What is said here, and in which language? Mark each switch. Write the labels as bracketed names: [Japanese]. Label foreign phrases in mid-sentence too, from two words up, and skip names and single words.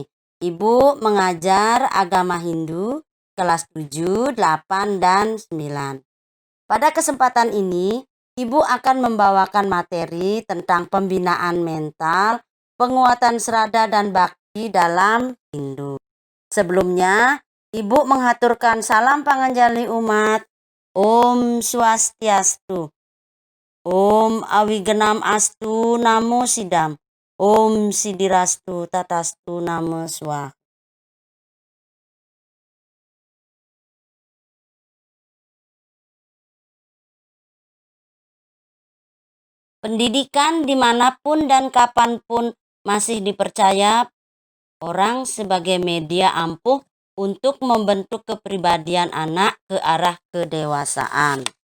[Indonesian] Ibu mengajar agama Hindu kelas 7, 8, dan 9. Pada kesempatan ini, Ibu akan membawakan materi tentang pembinaan mental, penguatan serada dan bakti dalam Hindu. Sebelumnya, Ibu menghaturkan salam panganjali umat. [Sanskrit] Om Swastiastu. Om Awigenam Astu Namo Sidam. Om Sidirastu Tatastu Namo Swaha. [Indonesian] Pendidikan dimanapun dan kapanpun masih dipercaya orang sebagai media ampuh untuk membentuk kepribadian anak ke arah kedewasaan.